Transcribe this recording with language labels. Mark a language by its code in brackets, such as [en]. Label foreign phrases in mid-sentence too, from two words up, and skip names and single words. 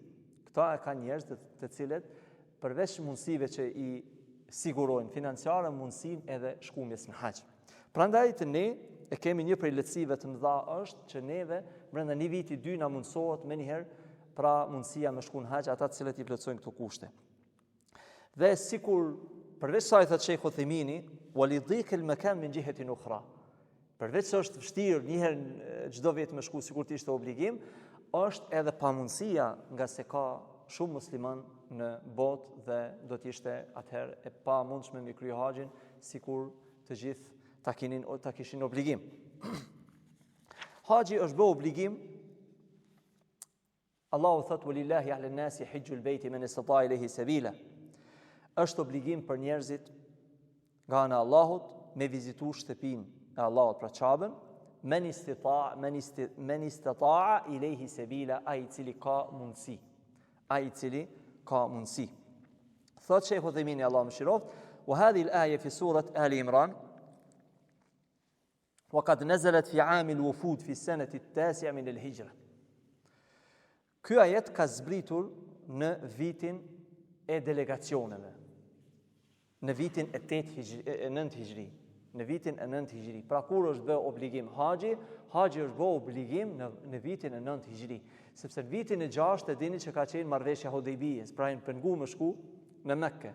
[sq] Këta e kanë njerëz të cilët përveç mundësive që i sigurojnë financiare, mundësinë edhe shkumjes në haxh. Prandaj të ne e kemi një prej lehtësive të mëdha është që neve brenda një viti 2 na mundsohet menjëherë pra mundësia me shku në haxh ata të cilët i plotësojnë këto kushte. Dhe sikur përveç sa i thot Sheikh Uthimini, [ar] ولذلك الإمكان من جهة أخرى. [sq] Përveç se është vështirë një herë çdo vit me shku sikur të ishte obligim, është edhe pamundësia nga se ka shumë musliman në botë dhe do të ishte atëherë e pamundshme me kry haxhin sikur të gjithë ta kishin obligim. Haxhi është bë obligim. Allahu thot [ar] ولله على الناس حج البيت من استطاع إليه سبيلا. [sq] Është obligim për njerëzit nga ana e Allahut me vizitu shtëpinë e Allahut pra Ka'bën, [ar] من استطاع إليه سبيلا, [sq] ai i cili ka mundësi. Ai i cili ka mundësi. Thot Sheikh Uthaymeen Allahu mëshiroft, [ar] وهذه الآية في سورة آل عمران وقد نزلت في عام الوفود في السنة التاسعة من الهجرة. [sq] Ky ajet ka zbritur në vitin e delegacioneve, në vitin e 9 hijri. Në vitin e 9 hijri. Pra kur është bë obligim haxhi është bë obligim në vitin e 9 hijri. Sepse në vitin e 6 e dini që ka qenë marrëveshja Hudejbijës, pra në pengu më shku në Mekke.